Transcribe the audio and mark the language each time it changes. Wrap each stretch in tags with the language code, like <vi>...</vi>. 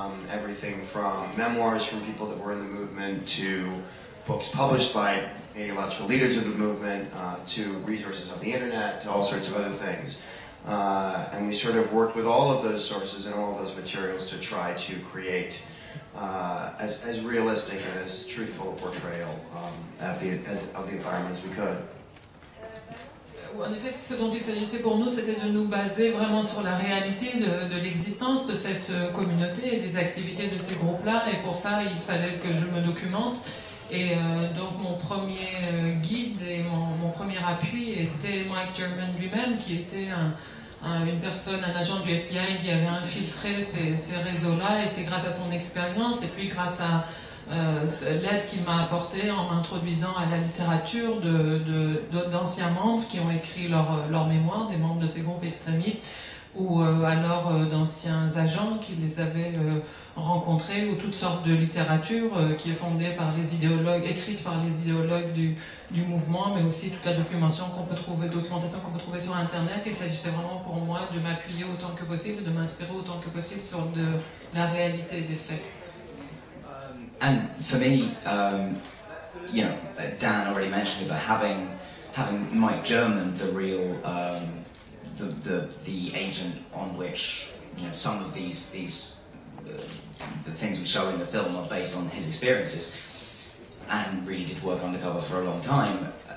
<en>Everything from memoirs from people that were in the movement to books published by ideological leaders of the movement to resources on the internet to all sorts of other things. And we sort of worked with all of those sources and all of those materials to try to create as realistic and as truthful a portrayal of the environment as we could.</en> <fr>En effet, ce dont il s'agissait pour nous, c'était de nous baser vraiment sur la réalité de l'existence de cette communauté et des activités de ces groupes-là. Et pour ça, il fallait que je me documente. Et donc mon premier guide et mon premier appui était Mike German lui-même, qui était une personne, un agent du FBI qui avait infiltré ces réseaux-là. Et c'est grâce à son expérience et puis grâce à l'aide qu'il m'a apportée en m'introduisant à la littérature d'anciens membres qui ont écrit leur mémoire, des membres de ces groupes extrémistes, ou alors d'anciens agents qui les avaient rencontrés, ou toutes sortes de littérature qui est fondée par les idéologues, écrite par les idéologues du mouvement, mais aussi toute la documentation qu'on peut trouver sur Internet. Il s'agissait vraiment pour moi de m'appuyer autant que possible, de m'inspirer autant que possible sur la réalité des faits.</fr> <en>And for me, you know, Dan already mentioned about having Mike German, the real, the agent on which, you know, some of these the things we show in the film are based on his experiences, and really did work undercover for a long time.</en>